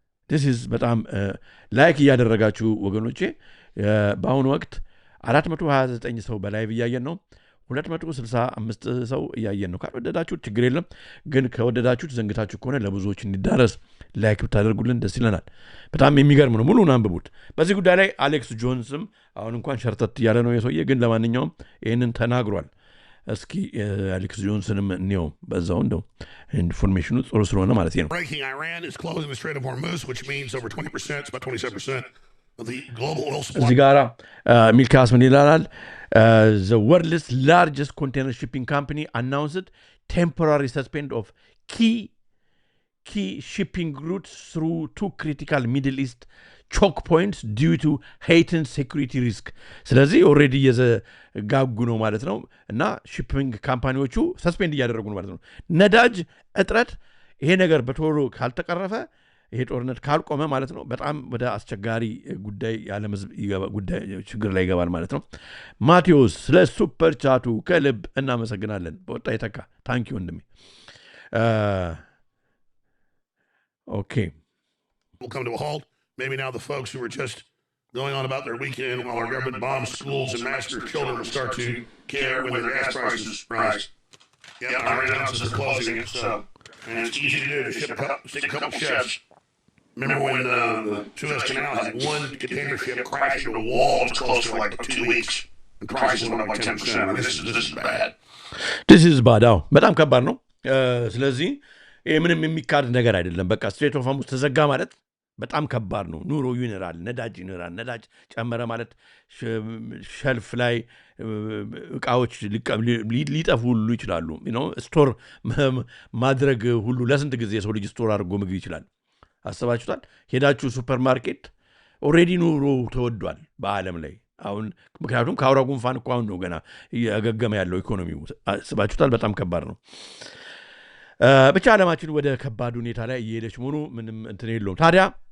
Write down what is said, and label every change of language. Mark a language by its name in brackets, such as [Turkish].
[English] this is [Amharic] በጣም ላይክ እያደረጋችሁ ወገኖቼ በአሁኑ ወቅት 429 ሰው በላይ እያየን ነው 265 ሰው እያየን ነው ካልወደዳችሁት ችግር የለም ግን ከወደዳችሁት ዘንግታችሁ ከሆነ ለብዙዎች እንዲዳረስ ላይክ ብታደርጉልን ደስ ይለናል በጣም የሚገርም ነው ሙሉውን አንብቡት በዚህ ጉዳይ ላይ አሌክስ ጆንስም አሁን እንኳን ሸርተት እያለ ነው የሰውዬ ግን ለማንኛውም ይህንን ተናግሯል እስኪ አሌክስ ጆንስንም እንየው በዛው እንደው ኢንፎርሜሽኑ ጥሩ ስለሆነ ማለት ነው [English] Breaking Iran is closing the Strait of Hormuz which means over 20% it's about 27% of the global oil supply [Amharic] እዚህ ጋራ ሚልካስ ምን ይላል [English] the world's largest container shipping company announced temporary suspend of key shipping routes through two critical Middle East choke points due to heightened security risk [Amharic] ስለዚህ ኦሬዲ የዘጋጉ ነው ማለት ነው እና ሺፒንግ ካምፓኒዎቹ ሰስፔንድ እያደረጉ ነው ማለት ነው ነዳጅ እጥረት ይሄ ነገር በቶሎ ካልተቀረፈ ይሄ ጦርነት ካልቆመ ማለት ነው በጣም ወደ አስቸጋሪ ጉዳይ ያለም ጉዳይ ችግር ላይ ይገባል ማለት ነው ማቴዎስ ስለ ሱፐር ቻቱ ከልብ እናመሰግናለን በወጣ የተካ ታንኪ ወንድሜ [English] okay will come to a halt maybe now the folks who are just going on about their weekend while our government bombs schools and massacres children will start to care when their gas prices rise yeah Iran announces they're closing it so and it's easy to do to stick a couple ships remember when the Suez Canal had one container ship crash into a wall and was closed for like 2 weeks and prices went up by 10%. I mean, this is bad. This is bad. [Amharic] በጣም ከባድ ነው ስለዚህ ምንም የሚካድ ነገር አይደለም በቃ ስትሬት ኦፍ ሃርሙዝ ተዘጋ ማለት በጣም ከባድ ነው ኑሮ ይነራል ነዳጅ ጨመረ ማለት ሸልፍ ላይ እቃዎች ሊጠፉ ሁሉ ይችላሉ ስቶር ማድረግ ሁሉ ለስንት ጊዜ ሰው ልጅ ስቶር አድርጎ ምግብ ይችላል አስባችሁታል ሄዳችሁ ሱፐርማርኬት ኦሬዲ ኑሮ ተወዷል በዓለም ላይ አሁን ምክንያቱም ካውራ ጉንፋን እኮ አሁን ነው ገና ያገገመ ያለው ኢኮኖሚው አስባችሁታል በጣም ከባድ ነው ብቻ ዓለማችን ወደ ከባድ ሁኔታ ላይ እየሄደች መሆኑ ምንም እንትን የለውም ታዲያ